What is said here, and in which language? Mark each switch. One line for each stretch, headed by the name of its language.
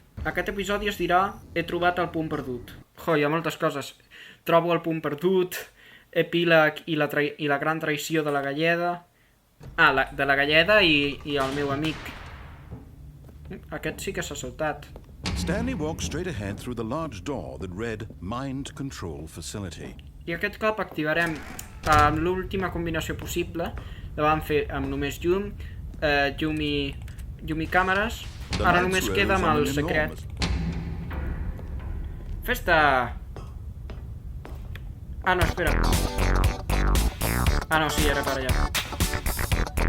Catalan: Aquest episodi es dirà He trobat el punt perdut. Hi ha moltes coses. Trobo el punt perdut... epíleg i la gran traïció de la galleda. De la galleda i el meu amic. Aquest sí que s'ha saltat.
English: Stanley walked straight ahead through the large door that read Mind Control Facility.
Catalan: I aquest cop activarem l'última combinació possible. La vam fer amb només llum, llum i càmeres. Ara només queda amb el secret. Festa! Ah, no, espera. Ah, no, sí, era per allà.